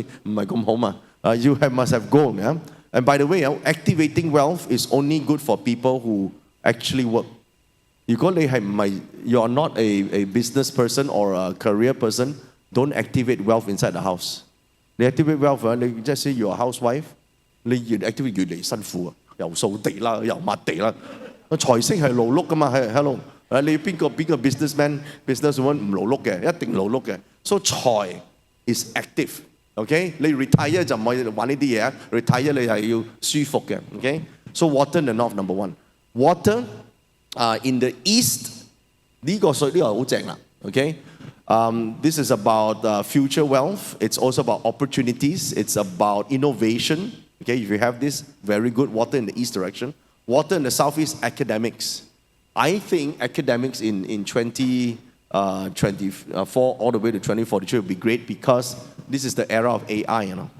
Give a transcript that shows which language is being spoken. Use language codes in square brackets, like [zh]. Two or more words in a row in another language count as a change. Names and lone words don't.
[en] You must have goal, yeah. And by the way, activating wealth is only good for people who actually work. You are not a business person or a career person, don't activate wealth inside the house. They activate wealth, they just say you're a housewife, [yue] 你越 activate 越嚟辛苦啊，又掃地啦，又抹地啦。財星係勞碌噶嘛，係 hello，你邊個 businesswoman 唔勞碌嘅，一定勞碌嘅。So 財 [en] is active，OK？ [yue] 你 retire 就唔可以玩呢啲嘢啊 ，retire 你係要舒服嘅 ，OK？ [en] So water in the north number one， water in the east [yue] 呢個水呢個好正啦 ， [en] OK？This is about future wealth. It's also about opportunities. It's about innovation. Okay, if you have this, very good. Water in the east direction. Water in the southeast, academics. I think academics in 2024 all the way to 2042 will be great because this is the era of AI, you know.